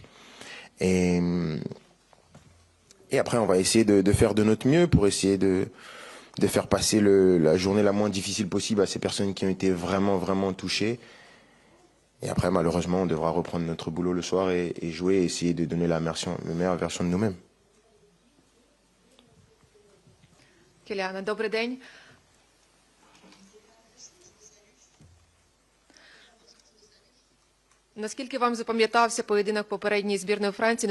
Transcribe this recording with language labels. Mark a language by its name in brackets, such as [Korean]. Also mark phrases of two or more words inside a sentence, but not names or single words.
[French] Et après, on va essayer de faire de notre mieux pour essayer de faire passer la journée la moins difficile possible à ces personnes qui ont été vraiment, vraiment touchées. Et après, malheureusement, on devra reprendre notre boulot le soir et jouer et essayer de donner la meilleure version de nous-mêmes. [Ukrainian] Кіляна, добрий день. Наскільки вам запам'ятався поєдинок попередньої збірної Франції?